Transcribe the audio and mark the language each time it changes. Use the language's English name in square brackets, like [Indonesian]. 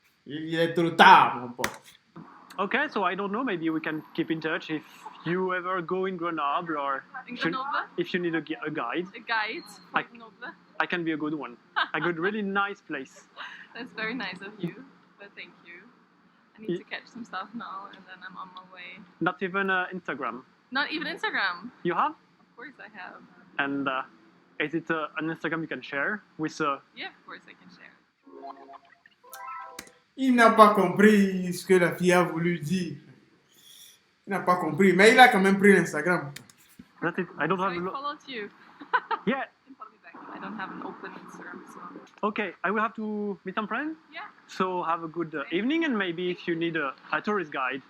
[French] Il est trop tard, mon pote. [English] Okay, so I don't know. Maybe we can keep in touch if you ever go in Grenoble or In should- Grenoble, if you need a guide. a guide I- for Grenoble. I can be a good one. A good, really nice place. That's very nice of you, but thank you. I need to catch some stuff now, and then I'm on my way. Not even Instagram. Not even Instagram. You have? Of course I have. And is it an Instagram you can share with? Yeah, of course I can share. [French] Il n'a pas compris ce que la fille a voulu dire. Il n'a pas compris, mais il a quand même pris l'Instagram. [English] That's it. I don't So have. I A followed you. Yeah. You can follow me back. I don't have an open Instagram, so Okay. I will have to meet some friends. yeah. So have a good evening, and maybe if you need a tourist guide